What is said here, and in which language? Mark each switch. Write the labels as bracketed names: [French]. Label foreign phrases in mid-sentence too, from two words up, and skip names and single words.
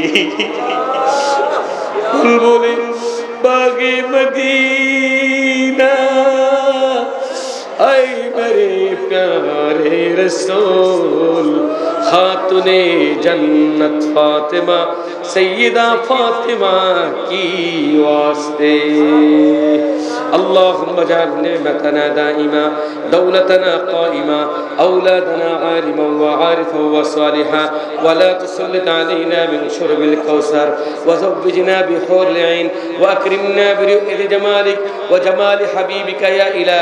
[Urdu] بلبل باغِ مدینہ اے میرے پیارے رسول خاتونِ جنت فاطمہ سیدہ فاطمہ کی واسطے [Arabic] اللهم اجعل نعمتنا دائما دولتنا قائما أولادنا عالما وعارفا وصالحا ولا تسلط علينا من شرب الكوثر وزوجنا بحور العين وأكرمنا برؤية جمالك وجمال حبيبك يا إله